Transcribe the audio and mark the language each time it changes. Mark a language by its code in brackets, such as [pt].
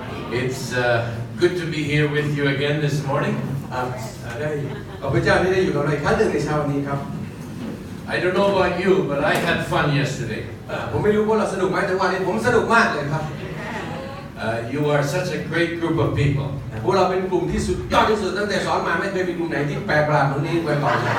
[en] It's good to be here with you again this morning. [th] ได้ขอบพระเจ้าที่ได้อยู่กับเราอีกครั้งหนึ่งในเช้าวันนี้ครับ [en] I don't know about you, but I had fun yesterday. [th] ผมไม่รู้ว่าเราสนุกไหมแต่วันนี้ผมสนุกมากเลยครับ [en] You are such a great group of people. [th] พวกเราเป็นกลุ่มที่สุดยอดที่สุดตั้งแต่สอนมาไม่เคยมีกลุ่มไหนที่แปลกประหลาดเหมือนนี้มาก่อน